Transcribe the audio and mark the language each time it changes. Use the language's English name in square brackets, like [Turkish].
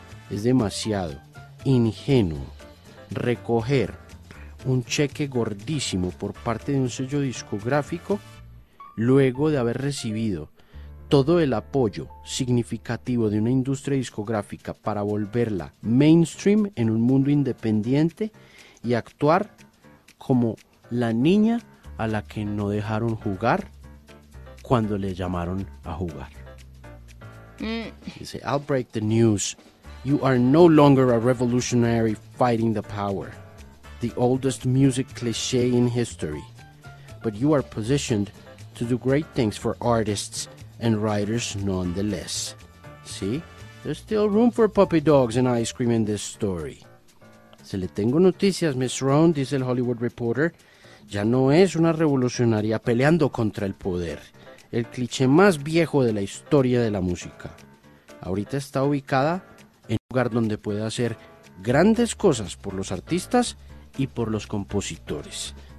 [Spanish] Es demasiado ingenuo recoger un cheque gordísimo por parte de un sello discográfico luego de haber recibido todo el apoyo significativo de una industria discográfica para volverla mainstream en un mundo independiente y actuar como la niña a la que no dejaron jugar cuando le llamaron a jugar. Dice, [English] I'll break the news. You are no longer a revolutionary fighting the power. The oldest music cliché in history, but you are positioned to do great things for artists and writers nonetheless. See, there's still room for puppy dogs and ice cream in this story. [Spanish] Se le tengo noticias, Miss Roan, dice el Hollywood Reporter, ya no es una revolucionaria peleando contra el poder, el cliché más viejo de la historia de la música. Ahorita está ubicada en un lugar donde puede hacer grandes cosas por los artistas y por los compositores.